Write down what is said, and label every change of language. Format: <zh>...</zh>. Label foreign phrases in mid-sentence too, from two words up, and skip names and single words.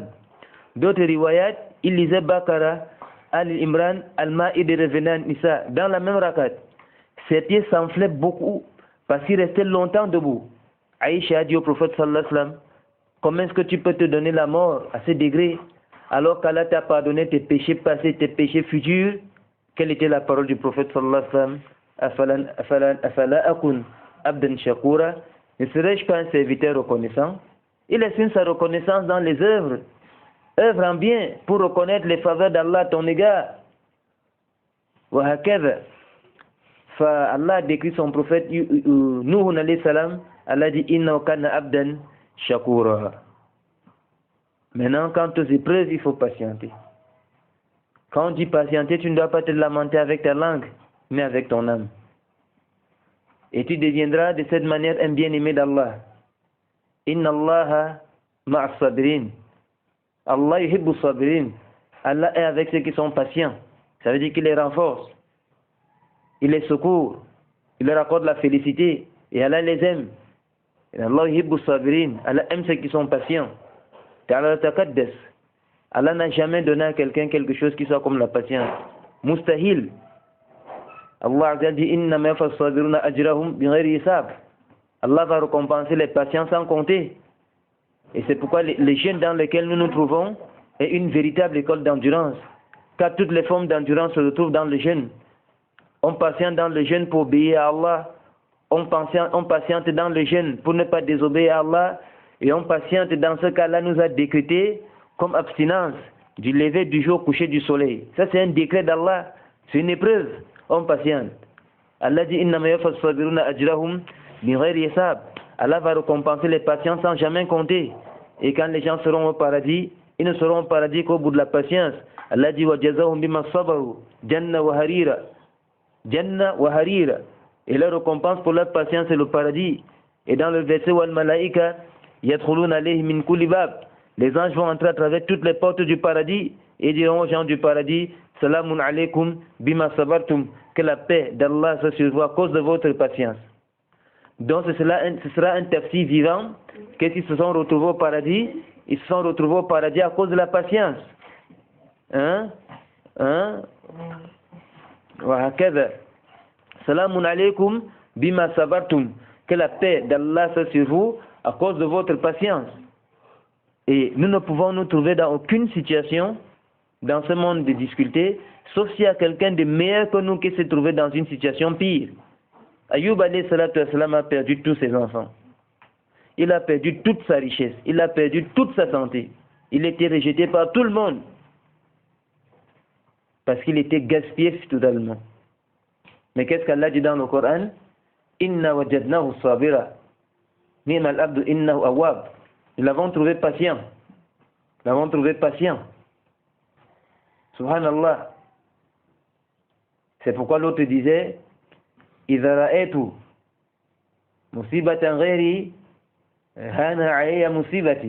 <fr>D'autres riwayat, il lisait Bakara, Al-Imran, Al-Ma'id et revenait à An-Nisa. Dans la même rakat. Ses pieds s'enflaient beaucoup parce qu'il restait longtemps debout. Aïcha a dit au prophète</fr> <ar>صلى الله عليه وسلم,</ar> <fr>comment est-ce que tu peux te donner la mort à ce degré alors qu'Allah t'a pardonné tes péchés passés, tes péchés futurs? Quelle était la parole du prophète</fr> <ar>صلى الله عليه وسلم? أفلا أكون عبدا شكورا.</ar> <fr>Ne serais-je pas un serviteur reconnaissant? Il exprime sa reconnaissance dans les œuvres. Œuvre en bien pour reconnaître les faveurs d'Allah à ton égard.</fr> <ar>وهكذا.</ar> <fr>Allah décrit son prophète Nuh</fr> <ar>عليه السلام. Allah dit إنه كان عبدا شكورا.</ar> <fr>Maintenant, quant aux épreuves, il faut patienter. Quand on dit patienter, tu ne dois pas te lamenter avec ta langue, mais avec ton âme. Et tu deviendras de cette manière un bien-aimé d'Allah.</fr> <ar>إن الله مع الصابرين. الله يحب الصابرين.</ar> <fr>Allah est avec ceux qui sont patients. Ça veut dire qu'il les renforce. Il les secourt. Il leur accorde la félicité. Et Allah les aime.</fr> <ar>الله يحب الصابرين.</ar> <fr>Allah aime ceux qui sont patients.</fr> <ar>تعالى تقدس.</ar> <fr>Allah n'a jamais donné à quelqu'un quelque chose qui soit comme la patience.</fr> <ar>Mustahil. Allah</ar> <fr>a dit</fr> <ar>إنما الصابرون أجرهم بغير حساب.</ar> <fr>Allah va récompenser les patients sans compter. Et c'est pourquoi les jeûnes dans lesquels nous nous trouvons est une véritable école d'endurance. Car toutes les formes d'endurance se retrouvent dans le jeûne. On patiente dans le jeûne pour obéir à Allah. On patiente dans le jeûne pour ne pas désobéir à Allah. Et on patiente dans ce qu'Allah nous a décrété comme abstinence du lever du jour au coucher du soleil. Ça c'est un décret d'Allah. C'est une épreuve. On patiente. Allah dit</fr> <ar>إنما الصابرون أجرهم بغير حساب.</ar> <fr>Allah va récompenser les patients sans jamais compter. Et quand les gens seront au paradis, ils ne seront au paradis qu'au bout de la patience.</fr> <ar>Allah dit وجزاهم بما صبروا جنة وحريرا. جنة وحريرا.</ar> <fr>Et leur récompense pour leur patience c'est le paradis. Et dans le verset</fr> <ar>والملائكة يدخلون عليهم من كل باب.</ar> <fr>Les anges vont entrer à travers toutes les portes du paradis et diront aux gens du paradis</fr> <ar>سلام عليكم بما صبرتم.</ar> <fr>Que la paix d'Allah soit sur vous à cause de votre patience. Donc ce sera un tafsir vivant que s'ils se sont retrouvés au paradis, ils se sont retrouvés au paradis à cause de la patience.</fr> <ar>وهكذا. سلام عليكم بما صبرتم.</ar> <fr>Que la paix d'Allah soit sur vous à cause de votre patience. Et nous ne pouvons nous trouver dans aucune situation dans ce monde de difficultés, sauf s'il y a quelqu'un de meilleur que nous qui s'est trouvé dans une situation pire. Ayyub</fr> <ar>عليه الصلاة والسلام</ar> <fr>a perdu tous ses enfants. Il a perdu toute sa richesse. Il a perdu toute sa santé. Il était rejeté par tout le monde. Parce qu'il était gaspillé totalement. Mais qu'est-ce qu'Allah dit dans le Coran?</fr> <ar>إنا وجدناه صابرا. نعم العبد إنه أواب.</ar> <fr>Nous l'avons trouvé patient. Nous l'avons trouvé patient.</fr> <ar>Subhanallah.</ar> <fr>C'est pourquoi l'autre disait</fr> <ar>إذا رأيت مصيبة غيري هان علي مصيبتي.</ar>